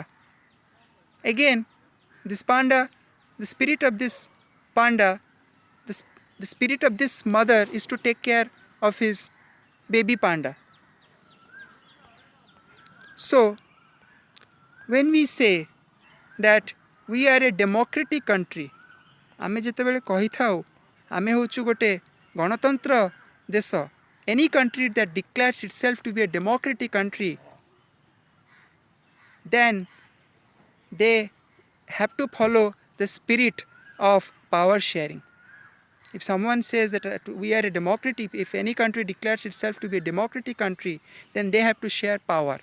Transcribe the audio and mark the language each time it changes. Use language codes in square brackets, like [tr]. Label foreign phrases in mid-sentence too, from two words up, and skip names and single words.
[en] Again, this panda, the spirit of this panda, the spirit of this mother is to take care of his baby panda. So, when we say that we are a democratic country, [or] ଆମେ ଯେତେବେଳେ କହି ଥାଉ ଆମେ ହେଉଛୁ ଗୋଟେ ଗଣତନ୍ତ୍ର ଦେଶ, [en] any country that declares itself to be a democratic country, then they have to follow the spirit of power sharing. If someone says that we are a democratic, if any country declares itself to be a democratic country, then they have to share power.